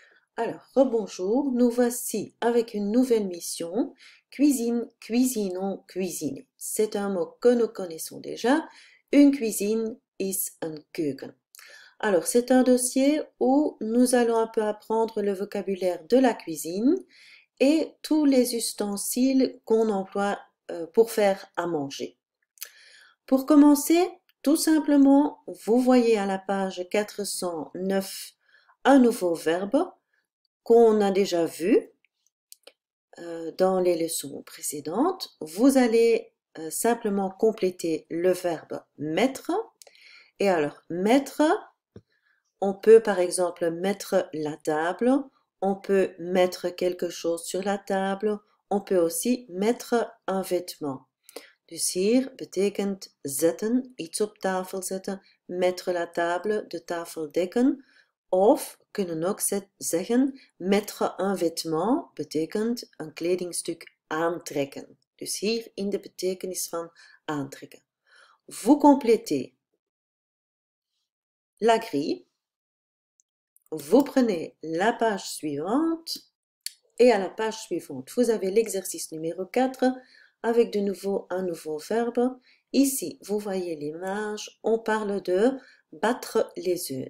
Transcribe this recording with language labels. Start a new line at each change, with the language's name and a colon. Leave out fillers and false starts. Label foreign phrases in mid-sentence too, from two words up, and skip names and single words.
French: Alors, rebonjour, nous voici avec une nouvelle mission. Cuisine, cuisinons, cuisiner. C'est un mot que nous connaissons déjà. Une cuisine
Dutch: is een keuken.
French: Alors, c'est un dossier où nous allons un peu apprendre le vocabulaire de la cuisine et tous les ustensiles qu'on emploie pour faire à manger. Pour commencer, tout simplement, vous voyez à la page 409 un nouveau verbe qu'on a déjà vu dans les leçons précédentes. Vous allez simplement compléter le verbe mettre. Et alors, mettre, on peut par exemple mettre la table, on peut mettre quelque chose sur la table, on peut aussi mettre un vêtement.
Dutch: Dus hier betekent zetten, iets op tafel zetten,
French: mettre la table,
Dutch: de tafel dekken. Of kunnen ook zeggen,
French: mettre un vêtement
Dutch: betekent een kledingstuk aantrekken. Dus hier in de betekenis van aantrekken.
French: Vous complétez la grille. Vous prenez la page suivante. Et à la page suivante, vous avez l'exercice numéro 4 avec de nouveau un nouveau verbe. Ici, vous voyez l'image, on parle de battre les œufs.